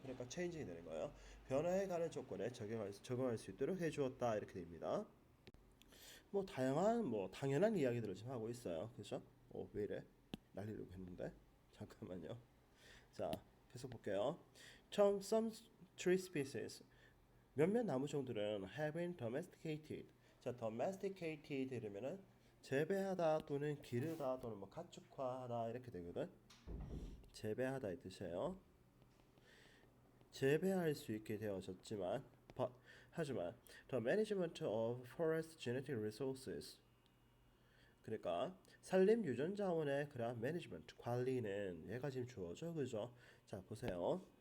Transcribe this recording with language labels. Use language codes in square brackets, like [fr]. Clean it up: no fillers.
[ko] 그러니까 changing이 되는 거예요. 변화해 가는 조건에 적응할 수 있도록 해주었다 이렇게 됩니다. 뭐 다양한 뭐 당연한 이야기들을 지금 하고 있어요. 그죠? 왜 이래? 날리려고 했는데 잠깐만요. 자, 계속 볼게요. 처음 [en] some tree species [ko] 몇몇 나무 종들은 [en] have been domesticated. [ko] 자, domesticated 이러면은 재배하다 또는 기르다 또는 뭐 가축화하다 이렇게 되거든. 재배하다 이 뜻이에요. 재배할 수 있게 되어졌지만 하지만 [en] the management of forest genetic resources [ko] 그러니까 산림 유전 자원의 그러한 매니지먼트 관리는 얘가 지금 주어져 그죠? 자 보세요.